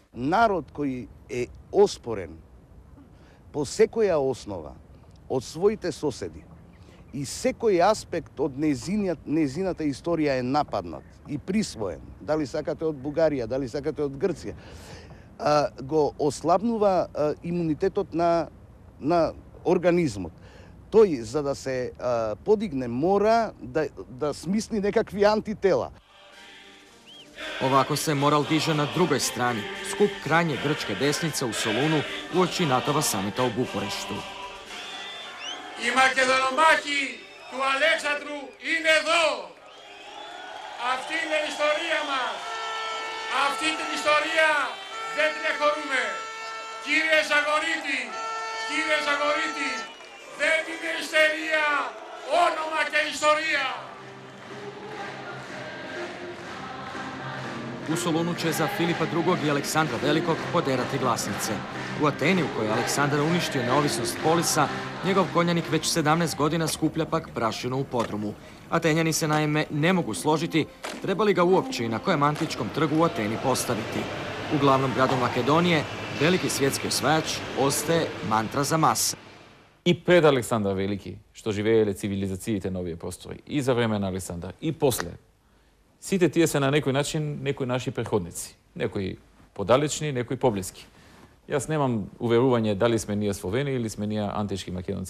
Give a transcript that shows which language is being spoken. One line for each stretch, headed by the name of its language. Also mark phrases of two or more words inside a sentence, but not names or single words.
Macedonian: народ кој е оспорен по секоја основа од своите соседи и секој аспект од незината историја е нападнат и присвоен, дали сакате од Бугарија, дали сакате од Грција, го ослабнува имунитетот на организмот. Тој, за да се подигне, мора да смисли некакви антитела.
Croatian: Ovako se moral diže na drugoj strani, skup krajnje grčke desnice u Solunu uoči NATO-va samita u Bukureštu.
Greek: Οι Μακεδονομάχοι του Αλέξανδρου είναι εδώ. Αυτή είναι η ιστορία μας. Αυτή την ιστορία δεν την εχωρούμε. Κύριε Ζαγορίτη, δεν είναι ιστερία, όνομα και ιστορία.
Croatian: U Solunu će za Filipa II. I Aleksandra Velikog poderati glasnice. U Ateni, u kojoj je Aleksandar uništio neovisnost Polisa, njegov konjanik već 17 godina skuplja pak prašinu u podrumu. Atenjani se naime ne mogu složiti treba li ga uopće i na kojem antičkom trgu u Ateni postaviti. U glavnom gradu Makedonije veliki svjetski osvajač ostaje mantra za mase.
Macedonian: И пред Александар Велики, што живееле цивилизациите на овие простори, и за време на Александар, и после. Сите тие се на некој начин некои наши преходници. Некои подалечни, некои поблиски. Јас немам уверување дали сме ние Словени или сме ние антички македонци.